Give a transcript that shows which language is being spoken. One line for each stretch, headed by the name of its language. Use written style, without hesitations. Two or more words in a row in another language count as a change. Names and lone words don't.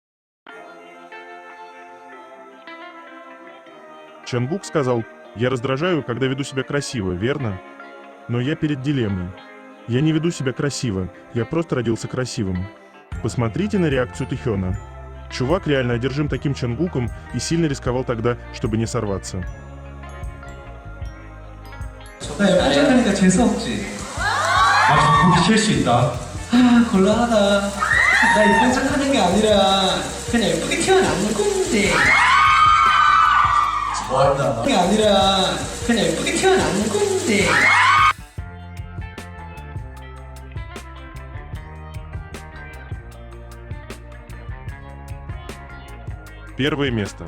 Russian: Чангук сказал: «Я раздражаю, когда веду себя красиво, верно? Но я перед дилеммой. Я не веду себя красиво, я просто родился красивым». Посмотрите на реакцию Тэхёна. Чувак реально одержим таким Чангуком и сильно рисковал тогда, чтобы не сорваться.
Korean: 나 예쁘장하니까 재수없지. 정국이 칠 수 있다. 곤란하다. 나 예쁜 척하는 게 아니라 그냥 예쁘게 태어난 건데. 뭐한다. 그게 아니라 그냥 예쁘게 태어난 건데.
Russian: Первое место.